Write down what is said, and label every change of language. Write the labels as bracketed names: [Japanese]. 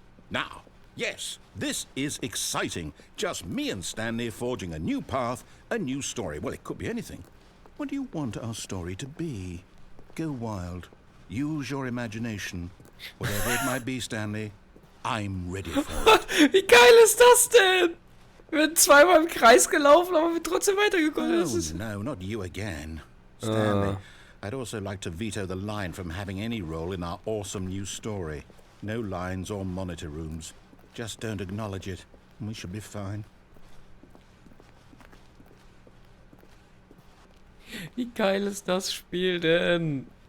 [English] Now, yes, this is exciting. Just me and Stanley forging a new path, a new story. Well, it could be anything. What do you want our story to be? Go wild. Use your imagination. Whatever it might be, Stanley, I'm ready for it. [German] Wie geil ist das denn? Wir sind zweimal im Kreis gelaufen, aber wir trotzdem weitergekommen. Das Oh, ist [English] no, not you again. Stanley, I'd also like to veto the line from having any role in our awesome new story. No lines or monitor rooms. Just don't acknowledge it, and we should be fine. [German] Wie geil ist das Spiel denn?